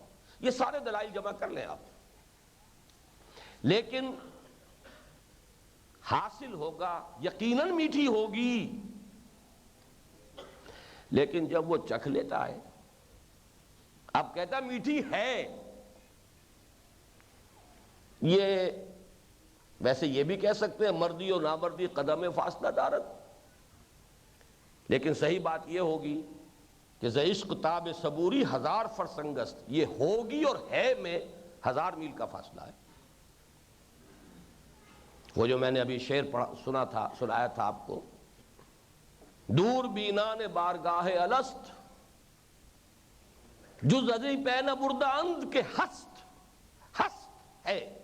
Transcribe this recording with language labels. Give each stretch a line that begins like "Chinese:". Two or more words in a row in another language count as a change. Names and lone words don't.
Urdu: یہ سارے دلائل جمع کر لیں آپ. لیکن حاصل ہوگا یقیناً میٹھی ہوگی، لیکن جب وہ چکھ لیتا ہے اب کہتا میٹھی ہے. یہ ویسے یہ بھی کہہ سکتے ہیں
Persian: مردی و نامردی قدم فاصلہ دارت،
Urdu: لیکن صحیح بات یہ ہوگی کہ
Persian: ز عشق تاب صبوری ہزار فرسنگست،
Urdu: یہ ہوگی اور ہے میں 1000 میل کا فاصلہ ہے. وہ جو میں نے ابھی شعر سنایا تھا آپ کو،
Persian: دور بینان بارگاہ الست جز ازیں پہ نہ بردہ اند کے ہست ہے.